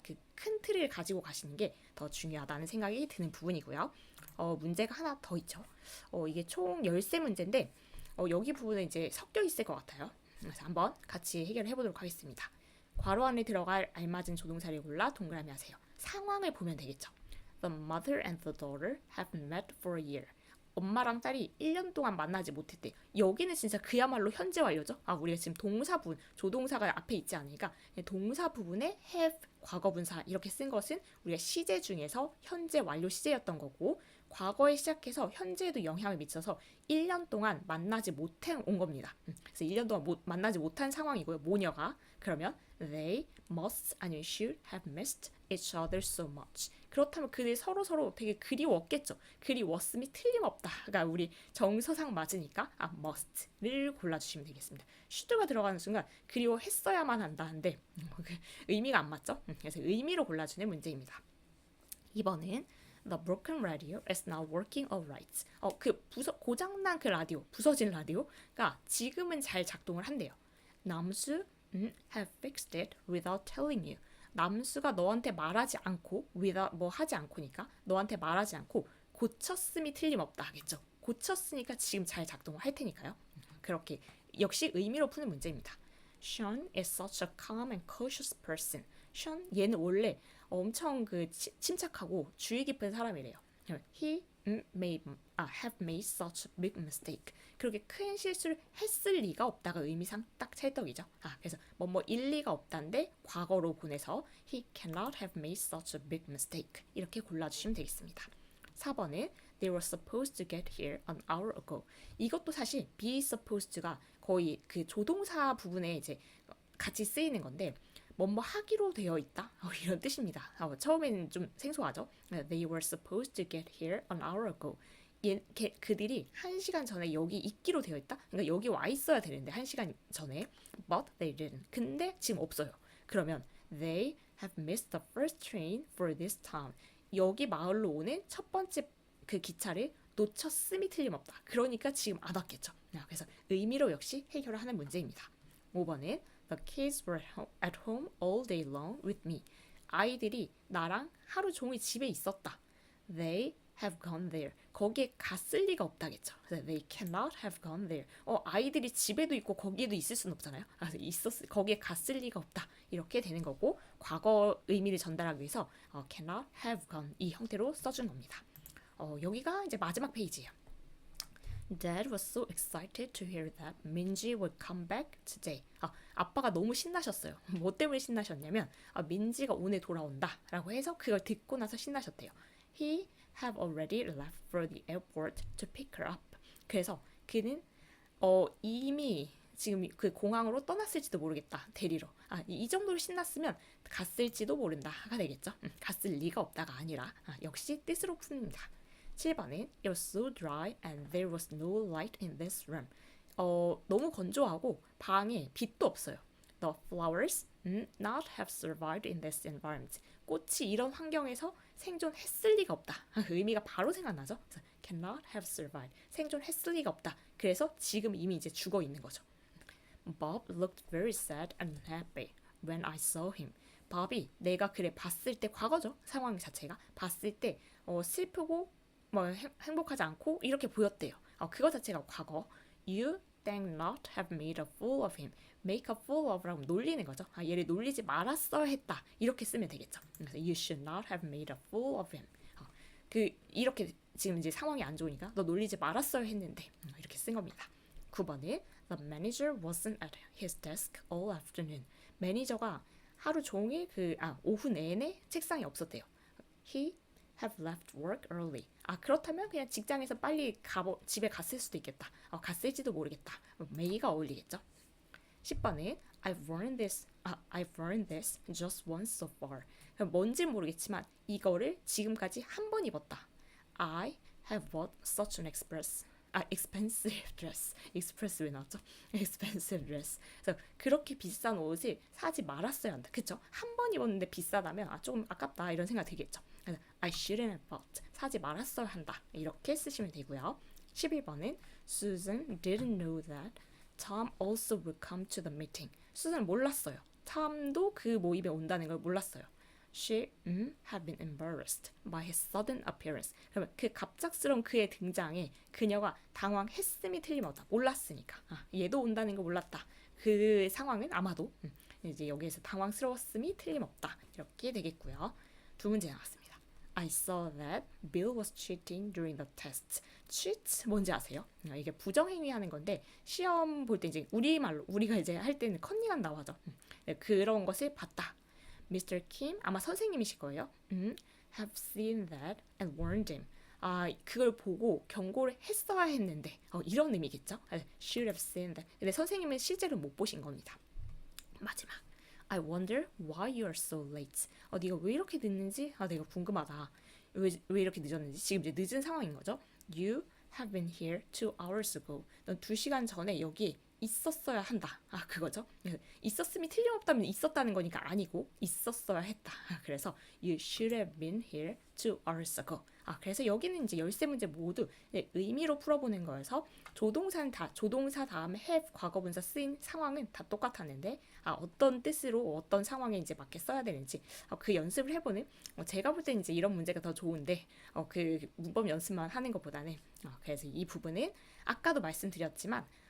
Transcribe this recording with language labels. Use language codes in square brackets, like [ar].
[ko] 그 큰 틀을 가지고 가시는 게 더 중요하다는 생각이 드는 부분이고요. 문제가 하나 더 있죠. 이게 총 13문제인데 여기 부분은 이제 섞여 있을 것 같아요. 그래서 한번 같이 해결해 보도록 하겠습니다. 괄호 안에 들어갈 알맞은 조동사를 골라 동그라미 하세요. 상황을 보면 되겠죠. [en] The mother and the daughter have met for a year. [ko] 엄마랑 딸이 1년 동안 만나지 못했대. 여기는 진짜 그야말로 현재 완료죠. 우리가 지금 동사 부분, 조동사가 앞에 있지 않으니까 동사 부분에 have 과거분사 이렇게 쓴 것은 우리가 시제 중에서 현재 완료 시제였던 거고 과거에 시작해서 현재에도 영향을 미쳐서 1년 동안 만나지 못해 온 겁니다. 그래서 1년 동안 만나지 못한 상황이고요. 모녀가. [en] 그러면 they must [ko] 아니면 [en] should have missed each other so much. [ko] 그렇다면 그들이 서로 되게 그리웠겠죠. 그리웠음이 틀림없다가 우리 정서상 맞으니까 must를 골라주시면 되겠습니다. should가 들어가는 순간 그리워했어야만 한다는데 의미가 안 맞죠? 그래서 의미로 골라주는 문제입니다. 2번은 [en] The broken radio is now working alright. [ko] 고장난 그 라디오, 부서진 라디오가 지금은 잘 작동을 한대요. [en] 남수 have fixed it without telling you. [ko] 남수가 너한테 말하지 않고 without 뭐 하지 않고니까 너한테 말하지 않고 고쳤음이 틀림없다 하겠죠. 고쳤으니까 지금 잘 작동을 할 테니까요. 그렇게 역시 의미로 푸는 문제입니다. [en] Sean is such a calm and cautious person. [ko] Sean 얘는 원래 엄청 그 침착하고 주의 깊은 사람이래요. [en] He have made such a big mistake. [ko] 그렇게 큰 실수를 했을 리가 없다가 의미상 딱 찰떡이죠. 그래서 뭐뭐 일리가 없다인데 과거로 보내서 [en] He cannot have made such a big mistake. [ko] 이렇게 골라주시면 되겠습니다. 4번은 [en] They were supposed to get here an hour ago. [ko] 이것도 사실 be supposed가 거의 그 조동사 부분에 이제 같이 쓰이는 건데 뭐뭐 하기로 되어 있다 이런 뜻입니다. 처음에는 좀 생소하죠. [en] They were supposed to get here an hour ago. [ko] 그들이 1시간 전에 여기 있기로 되어 있다. 그러니까 여기 와 있어야 되는데 1시간 전에 [en] but they didn't. [ko] 근데 지금 없어요. [en] 그러면 they have missed the first train for this town. [ko] 여기 마을로 오는 첫 번째 그 기차를 놓쳤음이 틀림없다. 그러니까 지금 안 왔겠죠. 그래서 의미로 역시 해결을 하는 문제입니다. 5번은 [en] The kids were at home all day long with me. [ko] 아이들이 나랑 하루 종일 집에 있었다. [en] They have gone there. [ko] 거기에 갔을 리가 없다겠죠. 그래서 [en] they cannot have gone there. [ko] 아이들이 집에도 있고 거기에도 있을 수는 없잖아요. 그래서 거기에 갔을 리가 없다. 이렇게 되는 거고 과거 의미를 전달하기 위해서 [en] cannot have gone [ko] 이 형태로 써준 겁니다. 여기가 이제 마지막 페이지예요. [en] Dad was so excited to hear that 민지 would come back today. [ko] 아빠가 너무 신나셨어요. 뭐 때문에 신나셨냐면 민지가 오늘 돌아온다 라고 해서 그걸 듣고 나서 신나셨대요. [en] He have already left for the airport to pick her up. [ko] 그래서 그는 이미 지금 그 공항으로 떠났을지도 모르겠다. 데리러. 이 정도로 신났으면 갔을지도 모른다가 되겠죠. 갔을 리가 없다가 아니라 역시 뜻으로 풉니다. 7번은 [en] It was so dry and there was no light in this room. [ko] 너무 건조하고 방에 빛도 없어요. The flowers not have survived in this environment. 꽃이 이런 환경에서 생존했을 리가 없다. 그 의미가 바로 생각나죠? [en] Cannot have survived. [ko] 생존했을 리가 없다. 그래서 지금 이미 이제 죽어 있는 거죠. [en] Bob looked very sad and unhappy when I saw him. [ko] 밥이 내가 그래 봤을 때 과거죠. 상황 자체가 봤을 때 슬프고 뭐 행복하지 않고 이렇게 보였대요. 그거 자체가 과거. [en] You dang not have made a fool of him. Make a fool of [ko] 라고 놀리는 거죠. 얘를 놀리지 말았어야 했다. 이렇게 쓰면 되겠죠. 그래서 [en] you should not have made a fool of him. [ko] 이렇게 지금 이제 상황이 안 좋으니까 너 놀리지 말았어야 했는데 이렇게 쓴 겁니다. 9번은 [en] The manager wasn't at his desk all afternoon. [ko] 매니저가 하루 종일 오후 내내 책상에 없었대요. [en] He have left work early. [ko] 그렇다면 그냥 직장에서 빨리 집에 갔을 수도 있겠다. 갔을지도 모르겠다. may가 어울리겠죠. 10번은 [en] I've worn this just once so far. [ko] 뭔지는 모르겠지만 이거를 지금까지 한 번 입었다. [en] I have bought such an expensive dress. [ko] express 왜 나왔죠? [en] expensive dress. [ko] 그래서 그렇게 비싼 옷을 사지 말았어야 한다. 그쵸? 한 번 입었는데 비싸다면 조금 아깝다 이런 생각 들겠죠. 그래서 [en] I shouldn't have bought. [ko] 사지 말았어야 한다. 이렇게 쓰시면 되고요. 11번은 [en] Susan didn't know that Tom also would come to the meeting. [ko] 수잔은 몰랐어요. 탐도 그 모임에 온다는 걸 몰랐어요. [en] She had been embarrassed by his sudden appearance. [ko] 그러면 그 갑작스러운 그의 등장에 그녀가 당황했음이 틀림없다. 몰랐으니까. 얘도 온다는 걸 몰랐다. 그 상황은 아마도 이제 여기에서 당황스러웠음이 틀림없다. 이렇게 되겠고요. 두 문제 나왔습니다. I saw that Bill was cheating during the test. cheat 뭔지 아세요? 이게 부정행위 하는 건데 시험 볼 때 이제 우리말로 우리가 이제 할 때는 컨닝한 나와죠. 그런 것을 봤다. Mr. Kim 아마 선생님이실 거예요. [en] have seen that and warned him. [ko] 그걸 보고 경고를 했어야 했는데 이런 의미겠죠? [en] should have seen that. [ko] 근데 선생님은 실제로 못 보신 겁니다. 마지막. [en] I wonder why you are so late. [ko] 네가 왜 이렇게 늦는지 내가 궁금하다. 왜 이렇게 늦었는지. 지금 이제 늦은 상황인 거죠. [en] You have been here 2 hours ago. [ko] 넌 2시간 전에 여기 있었어야 한다. 그거죠. 있었음이 틀림없다면 있었다는 거니까 아니고 있었어야 했다. 그래서 [en] you should have been here 2 hours ago. [ko] 그래서 여기는 이제 13문제 모두 의미로 풀어보는 거여서 조동사 다음에 have 과거분사 쓰인 상황은 다 똑같았는데 어떤 뜻으로 어떤 상황에 이제 맞게 써야 되는지 그 연습을 해보는 제가 볼 때는 이제 이런 문제가 더 좋은데 그 문법 연습만 하는 것보다는 그래서 이 부분은 아까도 말씀드렸지만